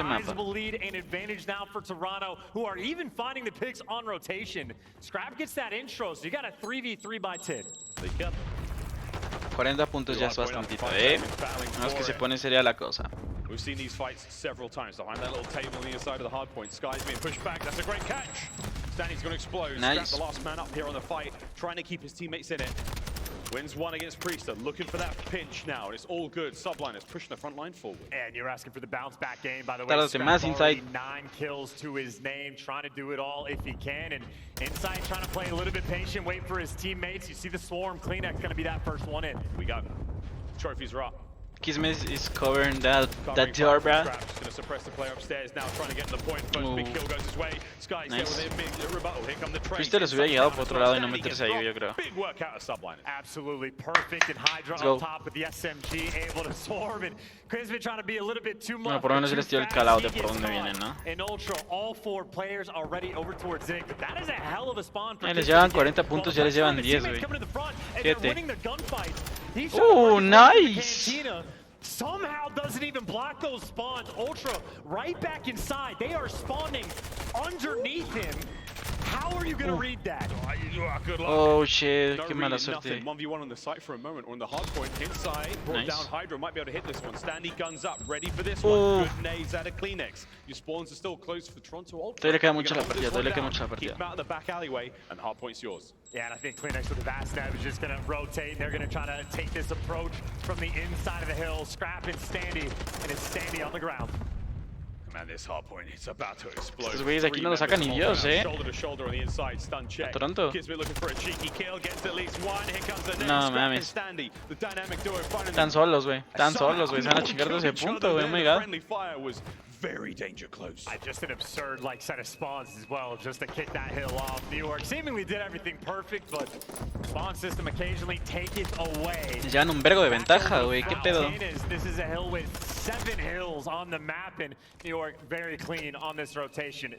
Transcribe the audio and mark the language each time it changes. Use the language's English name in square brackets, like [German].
[English] sizable lead and advantage now for Toronto, who are even finding the picks on rotation. Scrap gets that intro, so you got a 3v3 by 10. [Spanish] 40 puntos ya es bastantito, ¿eh? No es que se pone seria la cosa. [English] We've seen these fights several times. Behind that little table on the inside of the hard point. Sky's being pushed back. That's a great catch. Stanley's going to explode. Nice. Scrap, the last man up here on the fight, trying to keep his teammates in it. Wins one against Priester, looking for that pinch now, and it's all good. Subliners pushing the front line forward. And you're asking for the bounce back game, by the way. [Spanish] Tárdate más, Inside. [English] 9 kills to his name, trying to do it all if he can. And Inside trying to play a little bit patient, wait for his teammates. You see the swarm, Kleenex going to be that first one in. We go. Trophies are up. Kismet is covering that door, bruh. Just going to suppress the player upstairs now, trying to get to the point. First big kill goes his way. Sky's there with a big rebuttal. Here come the train. [Spanish] Priester les hubiera llegado por otro lado y no meterse ahí, yo creo. [English] Big work out of Subliners. Absolutely perfect, and Hydra on top with the SMG, able to swarm, and Kismet trying to be a little bit too much. [Spanish] Bueno, por lo menos les dio el calao de por dónde vienen, ¿no? [English] And Ultra, all 4 players already over towards Zig, but that is a hell of a spawn for [Spanish] les llevan 40 puntos, ya les llevan 10, güey. [English] 7. Nice! Somehow doesn't even block those spawns. Ultra right back inside. They are spawning underneath him. How are you going to read that? Good luck. Oh shit, [Spanish] No qué mala [English] reading, [Spanish] suerte. [English] 1v1 on the site for a moment. We're on the hard point inside. Brought down Hydra. Might be able to hit this one. Standy guns up. Ready for this one. Good nades out of Kleenex. Your spawns are still close for Toronto Ultra. [Spanish] Todavía le queda mucho la partida, todavía le queda mucho la [English] Keep [Spanish] partida. [English] them out of the back alleyway, and the hard point's yours. Yeah, and I think Kleenex with the vast net is just going to rotate. They're going to try to take this approach from the inside of the hill. Scrap and Standy, and it's Standy on the ground. Man, this hard point is about to explode. [Spanish] Estos güeyes aquí no lo sacan ni Dios, eh. [English] Shoulder to shoulder on the inside, stun check. Toronto. Kismet looking for a cheeky kill, gets at least one. Here comes the [Spanish] No mames. Están solos, güey. Están solos, güey. Se van a chingar de ese punto, güey. [English] Oh my god. Friendly fire was very danger close. Just an absurd set of spawns as well, just to kick that hill off. New York seemingly did everything perfect, but spawn system occasionally take it away. [Spanish] Les llevan un vergo de ventaja, güey. ¿Qué pedo? [English] This is a hill with 7 hills on the map, and New York very clean on this rotation.